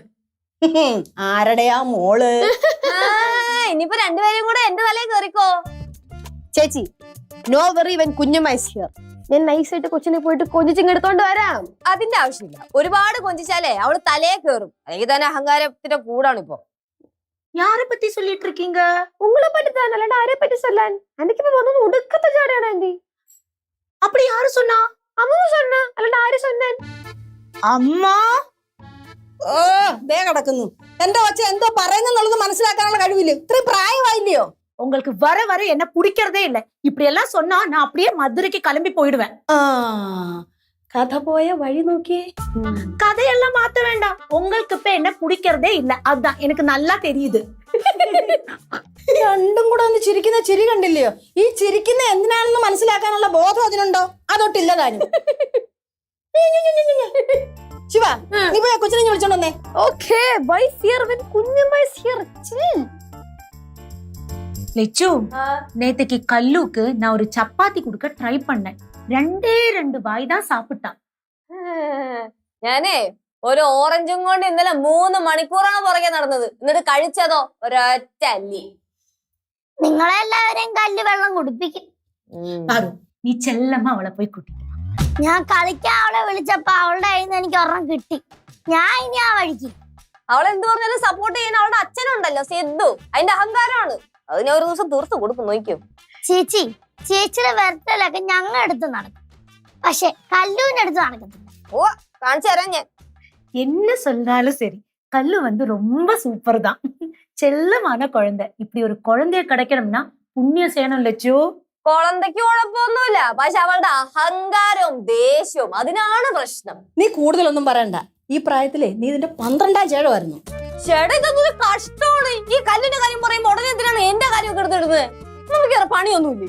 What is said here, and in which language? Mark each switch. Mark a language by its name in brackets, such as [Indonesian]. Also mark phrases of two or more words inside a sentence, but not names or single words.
[Malayalam] ആരുടെയാ മോള്? ഇനിയിപ്പോ രണ്ടുപേരും കൂടെ എന്റെ തലയിൽ കയറിക്കോ. ചേച്ചി, [English] no worry, [Malayalam] ഇവൻ കുഞ്ഞുമായി ഹിയർ. ഞാൻ നൈസായിട്ട് കൊച്ചിനെ പോയിട്ട് കൊഞ്ചിച്ചിങ്ങെടുത്തോണ്ട് വരാം. അതിന്റെ ആവശ്യമില്ല. ഒരുപാട് കൊഞ്ചിച്ചാലേ അവള് തലയെ കയറും. അല്ലെങ്കിൽ തന്നെ അഹങ്കാരത്തിന്റെ കൂടാണ് ഇപ്പൊ. [Tamil] யாரை பத்தி சொல்லிட்டு இருக்கீங்க? உங்களை பத்தி தான், [Malayalam] அல்லாണ്ട് ആരെ പറ്റി [Tamil] சொல்லாൻ. [Malayalam] എനിക്ക് ഇപ്പോ വന്നത് ഒടുക്കത്തെ ചാടയാണ് ആന്റി. [Tamil] அப்படி யாரு சொன்னா? [Malayalam] അമ്മ சொன்னா, അല്ലാണ്ട് ആര് சொன்னாൻ? അമ്മ. ഓ, ദേ കിടക്കുന്നു. എന്റെ കൊച്ച എന്തോ പറയുന്നുള്ളത് മനസ്സിലാക്കാനുള്ള കഴിവില്ല. ഇത്രയും പ്രായമായില്ലയോ? [Tamil] உங்களுக்கு வர வர என்ன பிடிக்கிறதே இல்ல. இப்படி எல்லாம் சொன்னா நான் அப்படியே மதுரைக்கு கிளம்பி போயிடுவேன். [Malayalam] കഥ പോയ വഴി നോക്കിയേ. [Tamil] கதையெல்லாம் மாத்த வேண்டாம். உங்களுக்கு இப்ப என்ன பிடிக்கிறதே இல்ல, அதான் எனக்கு நல்லா தெரியுது. [Malayalam] രണ്ടും കൂടെ ഒന്ന് ചിരിക്കുന്ന ചിരി കണ്ടില്ലയോ? ഈ ചിരിക്കുന്ന എന്തിനാണെന്ന് മനസ്സിലാക്കാനുള്ള ബോധം അതിനുണ്ടോ? അതൊട്ടില്ല താനും. ശിവ, നീ പോയ കൊച്ചിനെ വിളിച്ചോണ്ട് വന്നേ. ഓക്കേ, ബൈ ഹിയർ വെൻ കുഞ്ഞുമായി ഹിയർ. ചിൽ. [Tamil] லெச்சு, நேத்துக்கு கல்லுக்கு நான் ஒரு சப்பாத்தி கொடுக்க ட்ரை பண்ணேன். 2 வாய் தான் சாப்பிட்டான். [Malayalam] ഞാനേ ഒരു ഓറഞ്ചും കൊണ്ട് ഇന്നലെ 3 മണിക്കൂറാണ് പുറകെ നടന്നത്. എന്നിട്ട് കഴിച്ചതോ ഒരൊറ്റ അല്ലി. നിങ്ങളെല്ലാവരെയും കല്ല് വെള്ളം കുടിപ്പിക്കും. പാറു, നീ ചെല്ലമ്മ അവളെ പോയി കുട്ടി. ഞാൻ കളിക്കാൻ അവളെ വിളിച്ചപ്പോ അവളുടെ കയ്യിൽ നിന്ന് എനിക്ക് ഒരെണ്ണം കിട്ടി. ഞാൻ ഇനി ആ വഴിക്ക്. അവളെന്ത് പറഞ്ഞാലും സപ്പോർട്ട് ചെയ്യാൻ അവളുടെ അച്ഛനുണ്ടല്ലോ സിദ്ധു. അതിന്റെ അഹങ്കാരമാണ്. അത് ഞാൻ ഒരു ദിവസം തീർത്ത് കൊടുക്കും, നോക്കിയോ. ചേച്ചിയുടെ വെറുത്തലൊക്കെ ഞങ്ങൾ എടുത്ത് നടക്കും, പക്ഷെ കല്ലുവിന്റെ അടുത്ത് നടക്കത്തില്ല. ഓ, കാണിച്ചു തരാം ഞാൻ. [Tamil] என்ன சொன்னாலும் சரி, கல்லு வந்து ரொம்ப சூப்பர் தான். செல்லமான குழந்தை. இப்படி ஒரு குழந்தைய கிடைக்கணும்னா புண்ணியம் செய்யணும் லெச்சு. [Malayalam] കുളന്തയ്ക്ക് കുഴപ്പമൊന്നുമില്ല, പക്ഷെ അവളുടെ അഹങ്കാരവും ദേഷ്യവും അതിനാണ് പ്രശ്നം. നീ കൂടുതലൊന്നും പറയണ്ട. ഈ പ്രായത്തിലെ നീ ഇതിന്റെ 12ാം ചേടമായിരുന്നു. ചേട്ടാ, ഇതൊന്നും കഷ്ടമാണ്. ഈ കല്ലിന്റെ കാര്യം പറയുമ്പോ ഉടനെ എന്തിനാണ് എന്റെ കാര്യമൊക്കെ എടുത്തിടുന്നത്? നമുക്ക് വേറെ പണിയൊന്നുമില്ലേ?